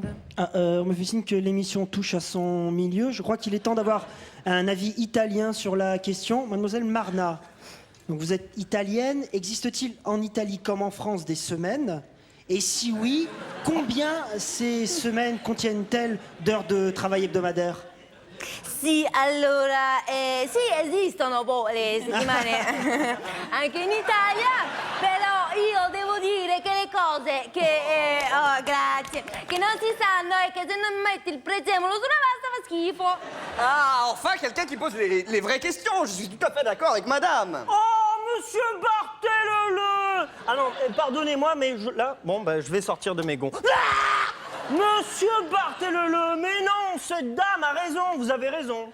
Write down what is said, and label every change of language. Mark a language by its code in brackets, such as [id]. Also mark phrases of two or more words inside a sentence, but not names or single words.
[fr] Ah, on me fait signe que l'émission touche à son milieu. Je crois qu'il est temps d'avoir un avis italien sur la question. Mademoiselle Marna, donc vous êtes italienne. Existe-t-il en Italie comme en France des semaines? Et si oui, combien ces semaines contiennent-elles d'heures de travail hebdomadaire? [it] Sì, allora, sì, esistono le settimane anche in Italia, però io devo dire che le cose che, oh, grazie, che non si sanno è che se non metti il prezzemolo sulla pasta fa schifo. [fr] Ah, enfin quelqu'un qui pose les vraies questions. Je suis tout à fait d'accord avec madame. Oh, monsieur Barthélemy! Ah non, pardonnez-moi, mais je vais sortir de mes gonds. Ah, monsieur Barthélemy, mais non, cette dame a raison, vous avez raison.